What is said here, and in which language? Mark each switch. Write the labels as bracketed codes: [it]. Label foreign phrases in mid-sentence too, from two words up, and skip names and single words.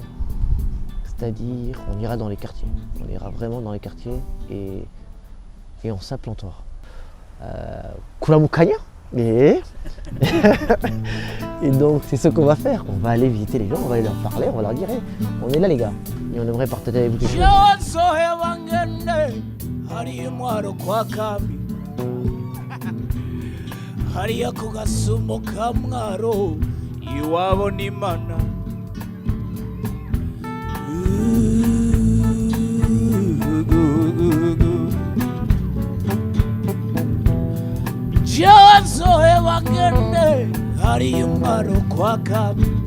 [fr] C'est-à-dire, on ira dans les quartiers. On ira vraiment dans les quartiers et on s'implantera. Kulamukanya et donc c'est ce qu'on va faire. On va aller visiter les gens, on va aller leur parler, on va leur dire hey, on est là les gars. Et on aimerait partager avec vous quelque chose. [rn] hariya ku gasumo ka mwaro iwabo n'Imana Jozoheba ngende hariya mwaro kwa Kabi